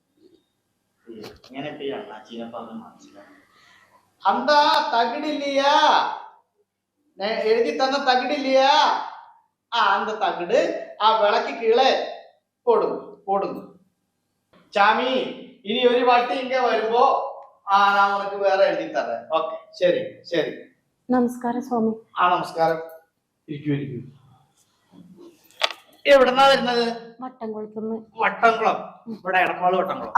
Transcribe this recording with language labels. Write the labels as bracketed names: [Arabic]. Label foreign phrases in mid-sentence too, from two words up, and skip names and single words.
[Tamil] அந்த தகுடு இல்லையா எழுதி தந்த தகுடு இல்லையா அந்த தகுடு விளக்கு கீழே போடுங்க போடுங்க சாமி [Malayalam] ഇനി ഒരു വട്ടി ഇങ്ങ വരുമ്പോ ഞാൻ ഉനക്ക് വേറെ എഴുതി തരാം ഓക്കെ ശരി ശരി നമസ്കാരം സ്വാമി. നമസ്കാരം ഇരിക്കൂ ഇരിക്കൂ എവിടെന്നാ വരുന്നത് വട്ടംകുളത്തുനിന്ന്. വട്ടംകുളം ഇവിടെ എടപ്പാള് വട്ടംകുളം